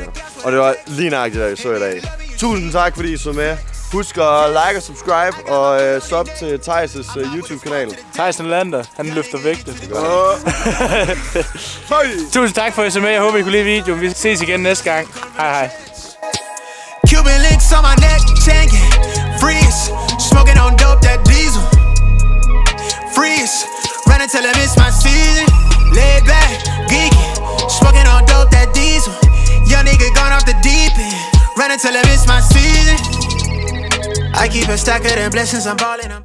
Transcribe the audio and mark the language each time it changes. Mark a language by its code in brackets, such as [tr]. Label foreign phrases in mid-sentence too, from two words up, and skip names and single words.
[da] Og det var lige nøjagtigt, der I så i dag. Tusind tak, fordi I så med. Husk at like og subscribe, og sub til Thijs' YouTube-kanal. Thijs Lander, han løfter vægte. Tusind tak for at I så med. Jeg håber, I kunne lide videoen. Vi ses igen næste gang. Hej. [en] Cuban links on my neck, tanking, freeze, smoking on dope, that diesel, freeze, running till I miss my season, laid back, geeky, smoking on dope, that diesel, young nigga gone off the deep end, running till I miss my season, I keep a stack of them blessings, I'm ballin'.